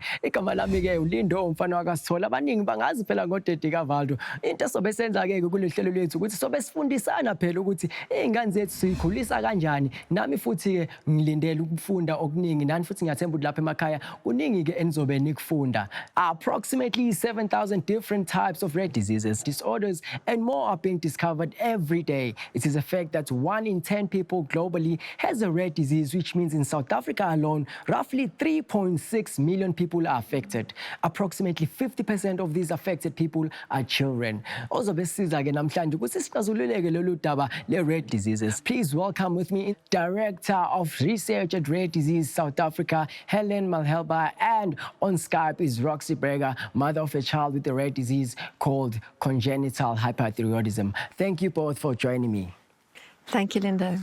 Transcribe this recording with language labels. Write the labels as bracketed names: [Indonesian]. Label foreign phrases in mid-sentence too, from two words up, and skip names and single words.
[Zulu] Igama lami-ke uLindo umfana wakaSithole. Abaningi bangazi phela ngodede kaValdo. Into esobe senza-ke kule hlelo lethu ukuthi sobe sifundisana phela ukuthi iy'ngane zethu sikhulisa kanjani. Nami futhi-ke ngilindele ukufunda okuningi nani futhi ngiyathemba ukuthi lapha emakhaya kuningi-ke enizobe nikufunda. [English] Approximately 7,000 different types of rare diseases, disorders and more are being discovered every day. It is a fact that 1 in 10 people globally has a rare disease, which means in South Africa alone, roughly 3.6 million people are affected. Approximately 50% of these affected people are children. Also, [Zulu] besizake namhlanje ukuthi sixazululeke lolu daba le [English] rare diseases. Please welcome with me Director of Research at Rare Disease South Africa, Helen Malhelba, and on Skype is Roxy Breger, mother of a child with a rare disease called congenital hyperthyroidism. Thank you both for joining me. Thank you, Lindo.